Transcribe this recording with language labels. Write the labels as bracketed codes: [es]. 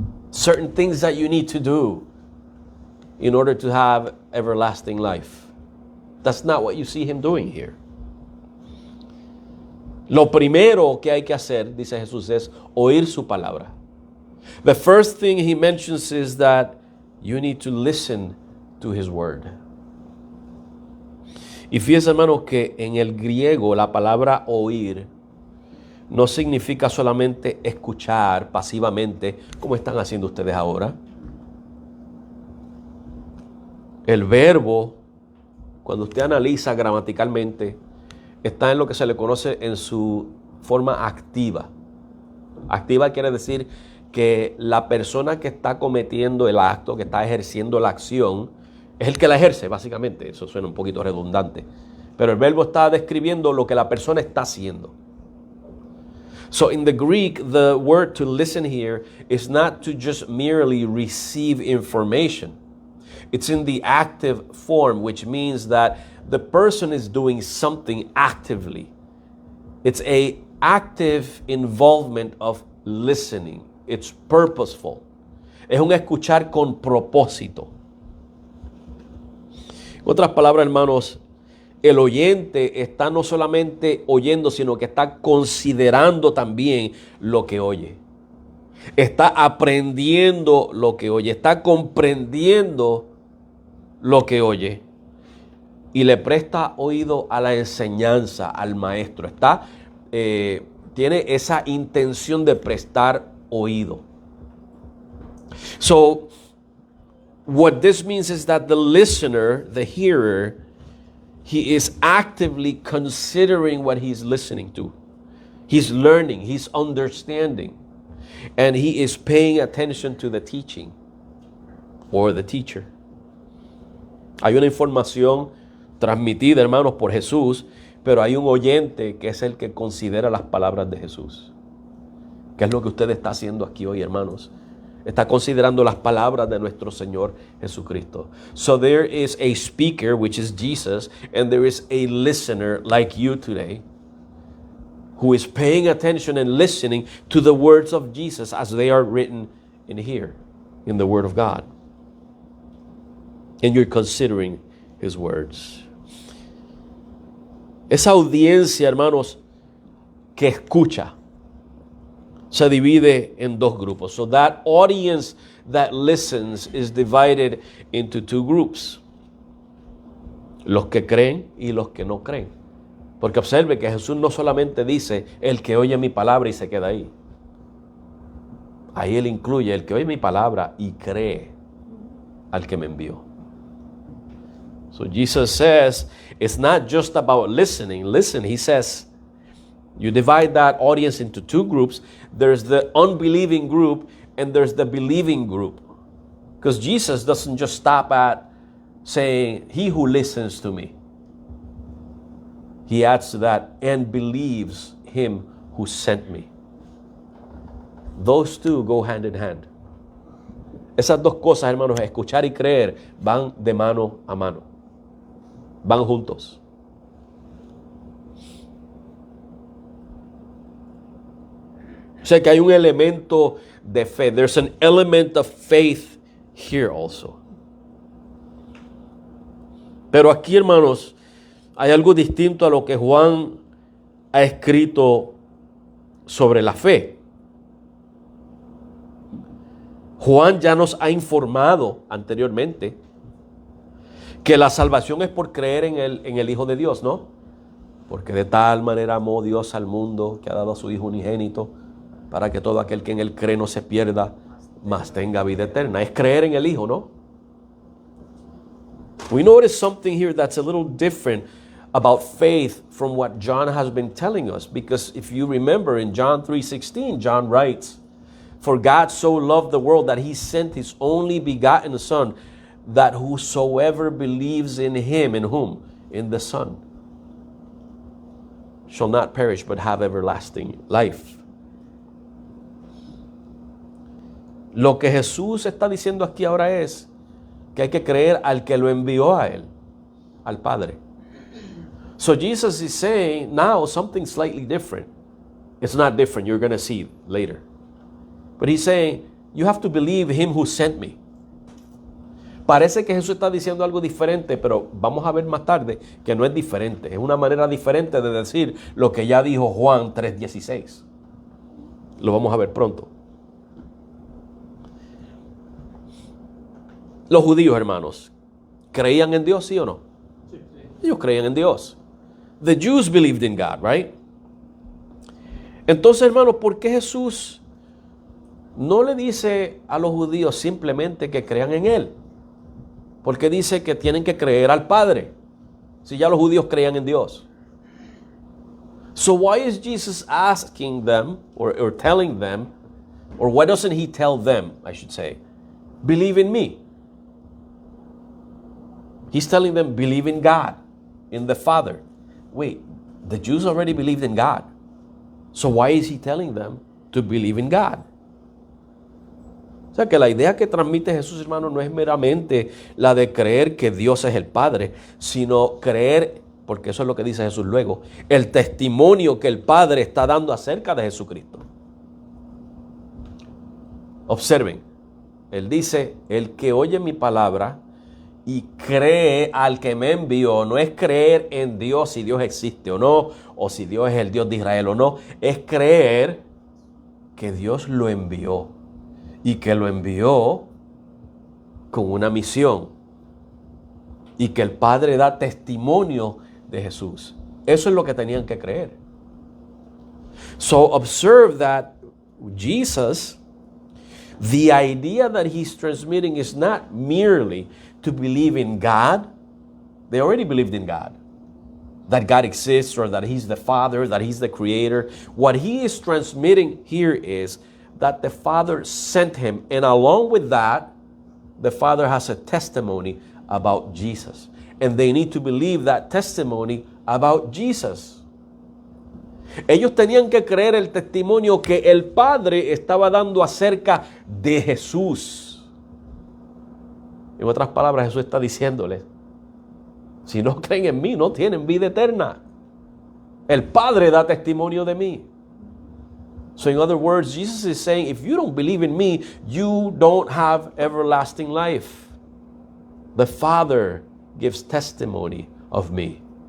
[en] Certain things that you need to do in order to have everlasting life. That's not what you see him doing here. [es] Lo primero que hay que hacer, dice Jesús, es oír su palabra. [en] The first thing he mentions is that you need to listen to his word. [es] Y fíjense, hermanos, que en el griego la palabra oír no significa solamente escuchar pasivamente, como están haciendo ustedes ahora. El verbo, cuando usted analiza gramaticalmente, está en lo que se le conoce en su forma activa. Activa quiere decir que la persona que está cometiendo el acto, que está ejerciendo la acción, es el que la ejerce, básicamente. Eso suena un poquito redundante. Pero el verbo está describiendo lo que la persona está haciendo. [en] So in the Greek, the word to listen here is not to just merely receive information. It's in the active form, which means that the person is doing something actively. It's an active involvement of listening. It's purposeful. [es] Es un escuchar con propósito. En otras palabras, hermanos, el oyente está no solamente oyendo, sino que está considerando también lo que oye. Está aprendiendo lo que oye, está comprendiendo lo que oye. Y le presta oído a la enseñanza, al maestro. Tiene esa intención de prestar oído. [en] So, what this means is that the listener, the hearer, he is actively considering what he's listening to. He's learning, he's understanding, and he is paying attention to the teaching or the teacher. [es] Hay una información transmitida, hermanos, por Jesús, pero hay un oyente que es el que considera las palabras de Jesús. ¿Qué es lo que usted está haciendo aquí hoy, hermanos? Está considerando las palabras de nuestro Señor Jesucristo. [en] So there is a speaker, which is Jesus, and there is a listener like you today, who is paying attention and listening to the words of Jesus as they are written in here, in the Word of God. And you're considering His words. [es] Esa audiencia, hermanos, que escucha, se divide en dos grupos. [en] So that audience that listens is divided into two groups. [es] Los que creen y los que no creen. Porque observe que Jesús no solamente dice el que oye mi palabra y se queda ahí. Ahí Él incluye el que oye mi palabra y cree al que me envió. [en] So Jesus says it's not just about listening. Listen, He says, you divide that audience into two groups. There's the unbelieving group and there's the believing group. Because Jesus doesn't just stop at saying, he who listens to me. He adds to that, and believes him who sent me. Those two go hand in hand. [es] Esas dos cosas, hermanos, escuchar y creer, van de mano a mano. Van juntos. O sea que hay un elemento de fe. [en] There's an element of faith here also. [es] Pero aquí, hermanos, hay algo distinto a lo que Juan ha escrito sobre la fe. Juan ya nos ha informado anteriormente que la salvación es por creer en el Hijo de Dios, ¿no? Porque de tal manera amó Dios al mundo que ha dado a su Hijo unigénito, para que todo aquel que en Él cree no se pierda, mas tenga vida eterna. Es creer en el Hijo, ¿no? [en] We notice something here that's a little different about faith from what John has been telling us. Because if you remember in John 3:16, John writes, "For God so loved the world that He sent His only begotten Son, that whosoever believes in Him," in whom? In the Son, "shall not perish but have everlasting life." [es] Lo que Jesús está diciendo aquí ahora es que hay que creer al que lo envió a Él, al Padre. [en] So Jesus is saying now something slightly different. It's not different, you're going to see later. But he's saying, you have to believe him who sent me. [es] Parece que Jesús está diciendo algo diferente, pero vamos a ver más tarde que no es diferente. Es una manera diferente de decir lo que ya dijo Juan 3:16. Lo vamos a ver pronto. Los judíos, hermanos, ¿creían en Dios, sí o no? Sí. Ellos creían en Dios. [en] The Jews believed in God, right? [es] Entonces, hermanos, ¿por qué Jesús no le dice a los judíos simplemente que crean en Él? Porque dice que tienen que creer al Padre, si ya los judíos creían en Dios. [en] So why is Jesus asking them, or telling them, or why doesn't he tell them, I should say, believe in me? He's telling them, believe in God, in the Father. Wait, the Jews already believed in God. So why is he telling them to believe in God? [es] O sea que la idea que transmite Jesús, hermano, no es meramente la de creer que Dios es el Padre, sino creer, porque eso es lo que dice Jesús luego, el testimonio que el Padre está dando acerca de Jesucristo. Observen, Él dice, el que oye mi palabra y cree al que me envió, no es creer en Dios si Dios existe o no, o si Dios es el Dios de Israel o no, es creer que Dios lo envió. Y que lo envió con una misión. Y que el Padre da testimonio de Jesús. Eso es lo que tenían que creer. [en] So observe that Jesus, the idea that he's transmitting is not merely to believe in God. They already believed in God. That God exists, or that he's the Father, that he's the Creator. What he is transmitting here is that the Father sent him, and along with that, the Father has a testimony about Jesus. And they need to believe that testimony about Jesus. [es] Ellos tenían que creer el testimonio que el Padre estaba dando acerca de Jesús. En otras palabras, Jesús está diciéndoles, si no creen en mí, no tienen vida eterna. El Padre da testimonio de mí. [en] So in other words, Jesus is saying, if you don't believe in me, you don't have everlasting life. The Father gives testimony of me.